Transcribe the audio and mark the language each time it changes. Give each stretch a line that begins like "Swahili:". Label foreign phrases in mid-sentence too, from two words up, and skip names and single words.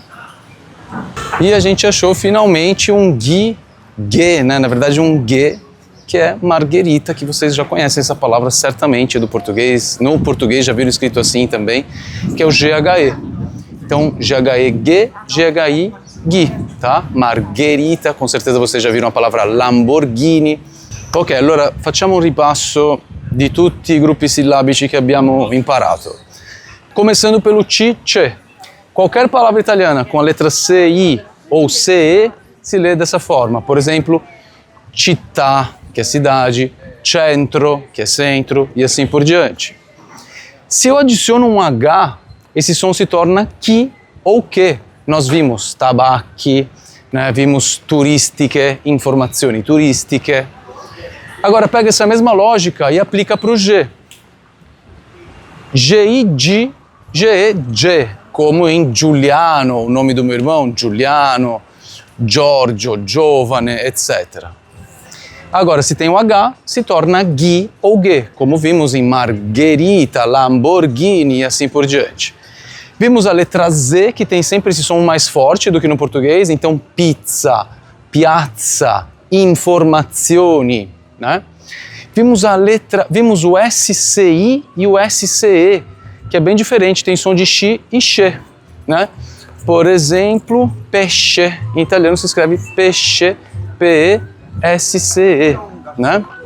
Portuguese: E a gente achou finalmente um ghi, né? Na verdade um ghe, que é marguerita, que vocês já conhecem essa palavra certamente do português. No português já viram escrito assim também, que é o GHE. Então, GHE, ghe, GHI, ghi, tá? Margherita, com certeza vocês já viram a palavra Lamborghini.
Italian: Ok, allora facciamo un ripasso di tutti i gruppi sillabici che abbiamo imparato.
Portuguese: Começando pelo ci, ce. Qualquer palavra italiana com a letra CI ou CE se lê dessa forma. Por exemplo, città, que é cidade, centro, que é centro, e assim por diante. Se eu adiciono um H, esse som se torna chi ou que. Nós vimos tabacchi, né? Vimos turistiche,
Italian: informazioni turistiche.
Portuguese: Agora pega essa mesma lógica e aplica para o G. G-I-G, G-E-G, como em Giuliano, o nome do meu irmão, Giuliano, Giorgio, Giovane, etc. Agora, se tem o H, se torna Ghi ou Ghe, como vimos em Margherita, Lamborghini e assim por diante. Vimos a letra Z, que tem sempre esse som mais forte do que no português, então pizza, piazza, informazioni, né? Vimos o SCI e o SCE, que é bem diferente, tem som de X e X, né? Por exemplo, pesce, em italiano se escreve pesce, P-E-S-C-E, né?